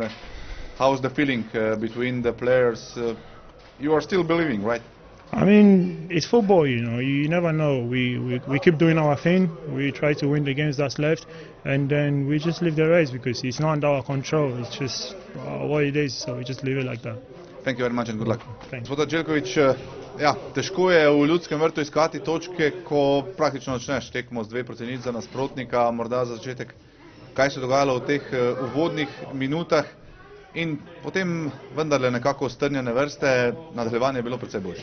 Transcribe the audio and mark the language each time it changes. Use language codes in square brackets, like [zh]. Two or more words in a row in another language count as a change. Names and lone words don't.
[en] How's the feeling between the players? You are still believing, right? I mean, it's football, you know. You never know. We keep doing our thing. We try to win the games that's left, and then we just leave the rest because it's not under our control. It's just what it is. So we just leave it like that. Thank you very much and good luck. Thanks. [sl] Gospod Đeljković, ja, težko je v Ljudskem vrtu iskati točke, ko praktično začneš tekmo z 2-0 za nasprotnika. Morda za začetek, kaj se je dogajalo v teh uvodnih minutah in potem vendarle nekako strnjene vrste, nadaljevanje je bilo precej boljše.